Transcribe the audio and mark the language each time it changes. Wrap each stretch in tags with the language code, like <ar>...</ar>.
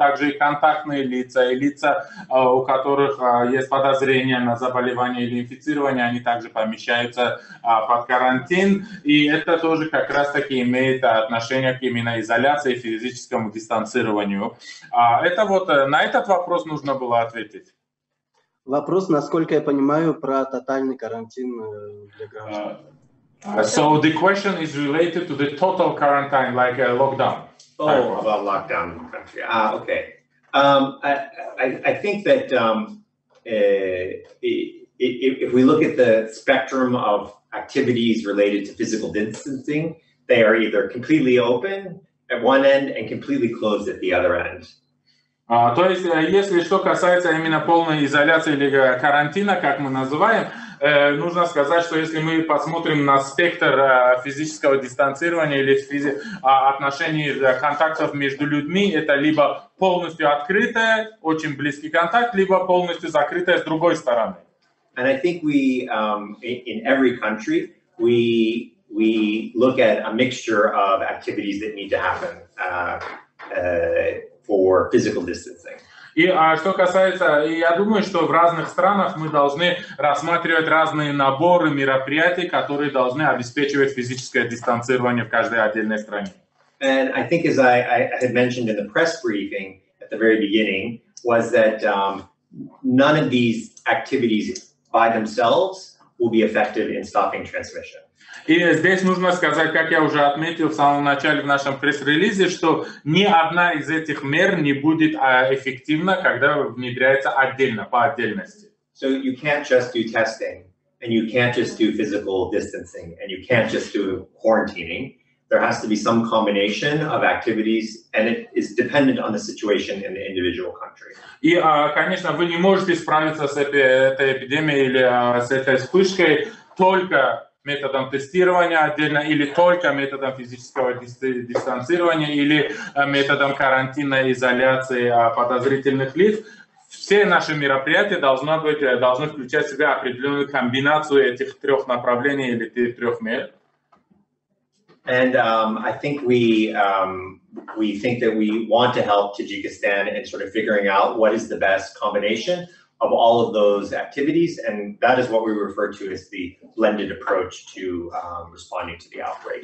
<ru>Также и контактные лица, и лица, у которых есть подозрение на заболевание или инфицирование, они также помещаются под карантин. И это тоже как раз-таки имеет отношение к именно изоляции и физическому дистанцированию. Это вот на этот вопрос нужно было ответить. Вопрос, насколько я понимаю, про тотальный карантин для граждан.</ru> <en>So the question is related to the total quarantine, like a lockdown. Oh, about lockdown in the country. Okay. I think that it if we look at the spectrum of activities related to physical distancing, they are either completely open at one end and completely closed at the other end.</en> <ru>То есть, если что касается именно полной изоляции или карантина, как мы называем, нужно сказать, что если мы посмотрим на спектр физического дистанцирования или отношений контактов между людьми, это либо полностью открытое, очень близкий контакт, либо полностью закрытое с другой стороны.</ru> <en>And I think we, in every country, we look at a mixture of activities that need to happen for physical distancing.</en> <ru>И что касается, я думаю, что в разных странах мы должны рассматривать разные наборы мероприятий, которые должны обеспечивать физическое дистанцирование в каждой отдельной стране.</ru> <en>And I think, as I had mentioned in the press briefing at the very beginning, was that none of these activities by themselves will be effective in stopping transmission.</en> <ru>И здесь нужно сказать, как я уже отметил в самом начале в нашем пресс-релизе, что ни одна из этих мер не будет эффективна, когда внедряется отдельно, по отдельности.</ru> <en>So you can't just do testing, and you can't just do physical distancing, and you can't just do quarantining. There has to be some combination of activities, and it is dependent on the situation in the individual country.</en> <ru>И, конечно, вы не можете справиться с этой эпидемией или с этой вспышкой только методом тестирования отдельно, или только методом физического дистанцирования, или методом карантинной изоляции подозрительных лиц. Все наши мероприятия должны включать в себя определенную комбинацию этих трех направлений или трех мер.</ru> <en>And I think we think that we want to help Tajikistan in sort of figuring out what is the best combination of all of those activities, and that is what we refer to as the blended approach to responding to the outbreak.</en>